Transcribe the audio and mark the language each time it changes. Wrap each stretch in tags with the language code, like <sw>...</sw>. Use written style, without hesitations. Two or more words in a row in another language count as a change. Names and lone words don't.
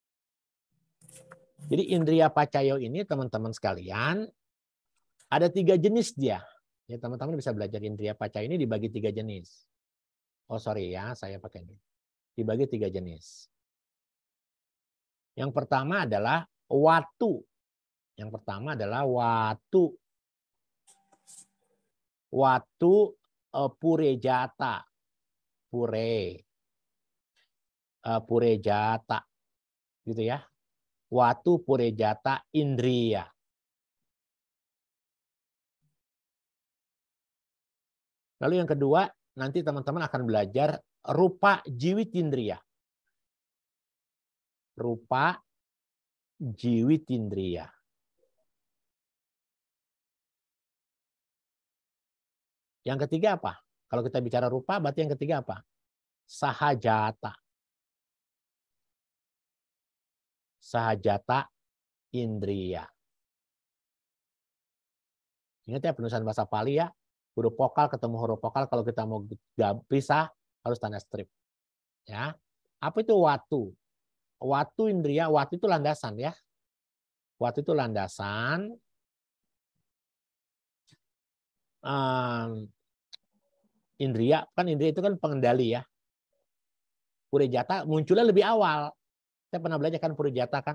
<id>Jadi</id> <pi>indria pacayo</pi> <id>ini teman-teman sekalian ada 3 jenis dia. Ya teman-teman bisa belajar</id> <pi>indria pacayo</pi> <id>ini dibagi 3 jenis. Oh sorry ya, saya pakai ini. Dibagi 3 jenis. Yang pertama adalah watu. Yang pertama adalah watu.</id> <pi>Watu purejata.</pi> <id>Purejata. Gitu ya.</id> <pi>Watu purejata indriya.</pi> <id>Lalu yang kedua nanti teman-teman akan belajar</id> <pi>rupa jiwitindriya. Rupa jiwitindriya.</pi> <id>Yang ketiga apa? Kalau kita bicara rupa, berarti yang ketiga apa?</id> <pi>Sahajata. Sahajata indriya.</pi> <id>Ingat ya penulisan bahasa Pali ya, huruf vokal ketemu huruf vokal, kalau kita mau pisah harus tanda strip. Ya. Apa itu watu?</id> <pi>Watu indriya,</pi> <id>watu itu landasan ya. Watu itu landasan. Indriya, kan indriya itu kan pengendali ya. Purejata munculnya lebih awal. Saya pernah belajar kan purejata kan.</id>